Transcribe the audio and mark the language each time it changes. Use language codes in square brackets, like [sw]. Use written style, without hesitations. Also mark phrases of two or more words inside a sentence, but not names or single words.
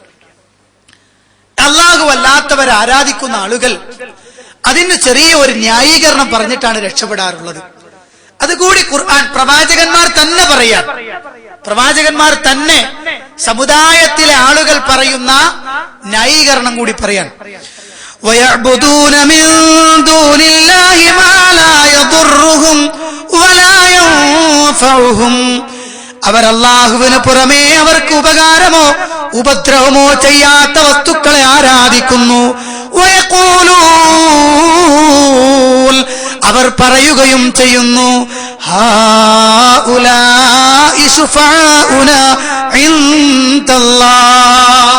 [ml] അല്ലാഹു അല്ലാത്തവരെ ആരാധിക്കുന്ന ആളുകൾ അതിന് ചെറിയ ഒരു ന്യായീകരണം പറഞ്ഞിട്ടാണ് രക്ഷപ്പെടാറുള്ളത്. അതുകൂടി ഖുർആൻ പ്രവാചകന്മാർ തന്നെ പറയാം. പ്രവാചകന്മാർ തന്നെ സമുദായത്തിലെ ആളുകൾ പറയുന്ന ന്യായീകരണം കൂടി പറയാൻ. [ar] وَيَعْبُدُونَ مِن دُونِ اللَّهِ مَا لَا يَضُرُّهُمْ وَلَا يَنفَعُهُمْ. [ml] അവർ അല്ലാഹുവിന് പുറമേ അവർക്ക് ഉപകാരമോ ഉപദ്രവമോ ചെയ്യാത്ത വസ്തുക്കളെ ആരാധിക്കുന്നു. [ar] وَيَقُولُونَ [ml] അവർ പറയുകയും ചെയ്യുന്നു [ar] هؤلاء شفعاؤنا عند الله.